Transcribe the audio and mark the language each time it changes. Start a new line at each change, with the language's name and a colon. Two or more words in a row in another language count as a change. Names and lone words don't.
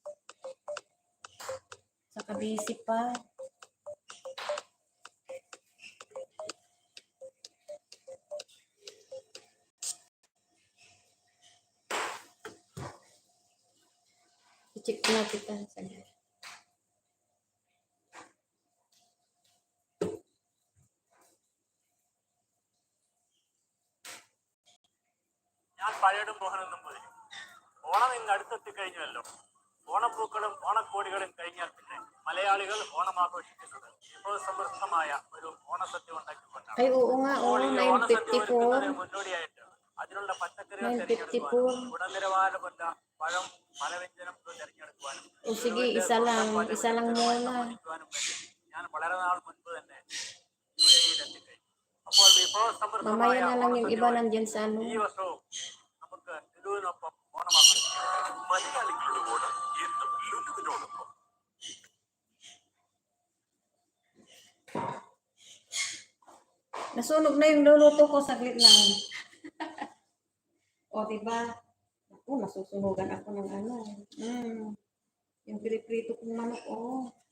Filipino: Sa kabisi pa. I-check na kita. Saglit.
Malayalam: ഞാൻ പഴയടും മോഹനം നമ്പൂതിരി. ഓണം ഇങ്ങ് അടുത്തെത്തിക്കഴിഞ്ഞുവല്ലോ. ഓണപ്പൂക്കളും ഓണക്കോടികളും കഴിഞ്ഞാൽ പിന്നെ മലയാളികൾ ഓണം ആഘോഷിക്കുന്നത് വിഭവസമൃദ്ധമായ ഒരു ഓണസദ്യ ഉണ്ടാക്കിക്കൊണ്ടാണ്.
Filipino: Ay, oo nga,
Malayalam: അപ്പോൾ
Filipino: oo,
Malayalam: ഈ ഓണസദ്യ ഒരുക്കുന്നതിന് 954. മുന്നോടിയായിട്ട് അതിനുള്ള പച്ചക്കറികൾ 954. തിരഞ്ഞെടുക്കുവാനും ഗുണനിലവാരമുള്ള പഴം പലവ്യഞ്ജനം തിരഞ്ഞെടുക്കുവാനും
Filipino: O sige,
Malayalam: ഇതുകൊണ്ട്
Filipino: isa lang
Malayalam: പലവ്യഞ്ജനമായി
Filipino: muna.
Malayalam: സമ്മാനിക്കുവാനും വേണ്ടി ഞാൻ വളരെ നാൾ മുൻപ് തന്നെ UAE-യിൽ എത്തിക്കഴിഞ്ഞു. അപ്പോൾ വിഭവസമൃദ്ധമായ
Filipino: Mamaya na lang yung iba
Malayalam: ഓണസദ്യ
Filipino: nandyan sa ano.
Malayalam: ഈ വർഷവും നമുക്ക് ലുലുവിനൊപ്പം ഓണമാഘോഷിക്കാം. മലയാളികളുടെ ഓണം എന്നും ലുലുവിനോടൊപ്പം.
Filipino: Nasunog na yung luluto ko, saglit lang. O, diba? Ako, nasusunugan ako ng ano. Yung piriprito kong manok, oh.